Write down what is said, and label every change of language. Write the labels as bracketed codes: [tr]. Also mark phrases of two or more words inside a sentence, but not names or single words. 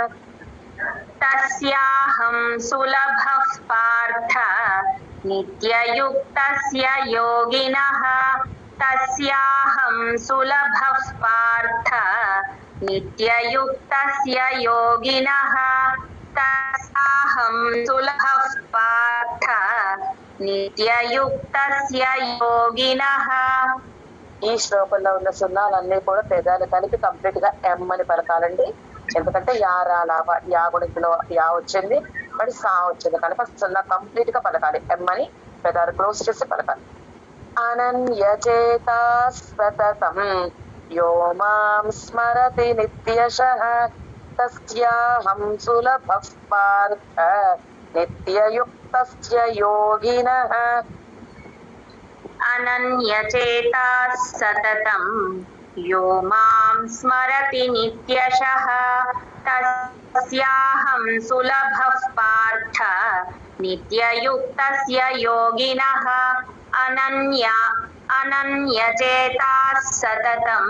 [sa] तस्याहं सुलभः पार्थ नित्ययुक्तस्य योगिनः तस्याहं सुलभः पार्थ नित्ययुक्तस्य योगिनः तस्याहं सुलभः पार्थ नित्ययुक्तस्य योगिनः [te] ఈ శ్లోకంలో ఉన్న సున్నాలన్నీ కూడా పెదాలు కలిపి కంప్లీట్ గా ఎం అని పలకాలండి. ఎందుకంటే యా రాలావ యా గుణింపులో యా వచ్చింది, మరి సా వచ్చింది కనుక సున్నా కంప్లీట్ గా పలకాలి. ఎం అని పెదాలు క్లోజ్ చేసి పలకాలి. [sa] అనన్యచేతా సతతం యో మాం స్మరతి నిత్యశః తస్యాహం సులభః పార్థ నిత్యయుక్తస్య యోగినః अनन्यचेताः सततं यो मां स्मरति नित्यशः तस्याहं सुलभः पार्थ नित्ययुक्तस्य योगिनः अनन्यचेताः सततं